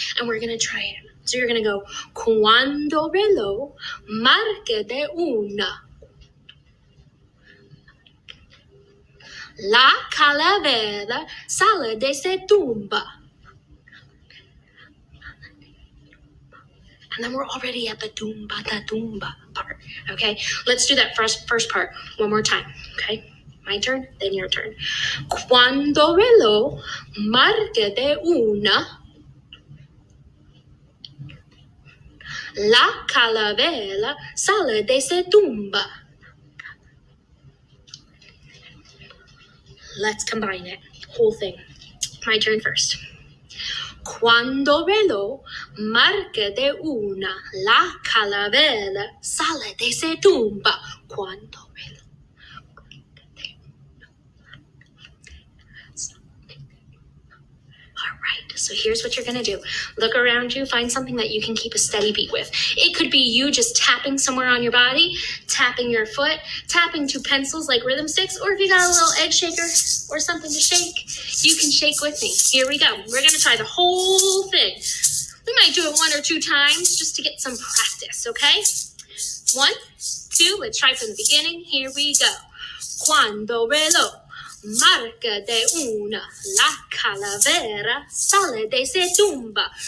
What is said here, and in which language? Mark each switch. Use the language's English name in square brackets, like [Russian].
[English] And we're going to try it. So you're going to go, [Spanish] cuando reloj marque de una, la calavera sale de se tumba. [English] And then we're already at the tumba ta tumba part, okay? Let's do that first part one more time, okay? My turn, then your turn. [Spanish] Cuando reloj marque de una, la calavera sale de se tumba. [English] Let's combine it, whole thing. My turn first. [Spanish] Cuando reloj marca de una, la calavera sale de se tumba. Cuando reloj. [English] All right, so here's what you're gonna do. Look around you, find something that you can keep a steady beat with. It could be you just tapping somewhere on your body, tapping your foot, tapping two pencils like rhythm sticks, or if you got a little egg shaker or something to shake, you can shake with me. Here we go. We're gonna try the whole thing. We might do it 1 or 2 times just to get some practice, okay? 1, 2, let's try from the beginning. Here we go. [Spanish] Cuando reloj marca de una, la calavera sale de se tumba.